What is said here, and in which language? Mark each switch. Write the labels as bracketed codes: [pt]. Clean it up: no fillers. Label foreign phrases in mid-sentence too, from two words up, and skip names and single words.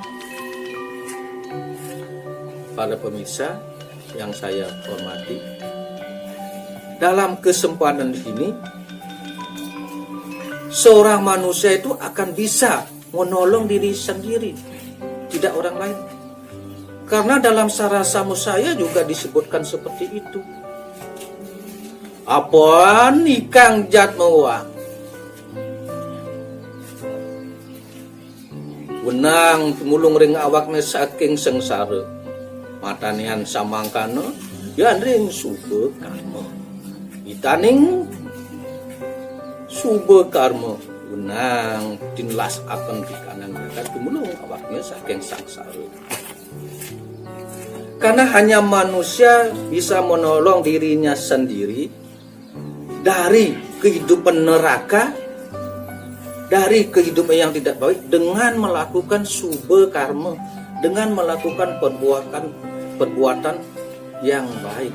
[id] Para pemirsa yang saya hormati, dalam kesempatan ini seorang manusia itu akan bisa menolong diri sendiri, tidak orang lain. Karena dalam Sarasa Musaya juga disebutkan seperti itu. [kaw] Apa nikang jatmawa wenang tumulung ring awakna saking sengsara matanian samangkana yan ring suba karma itaning suba karma wenang tinlas akan di kanan mereka tumulung awaknya saking sengsara. [id] Karena hanya manusia bisa menolong dirinya sendiri dari kehidupan neraka, dari kehidupan yang tidak baik dengan melakukan subha karma, dengan melakukan perbuatan yang baik.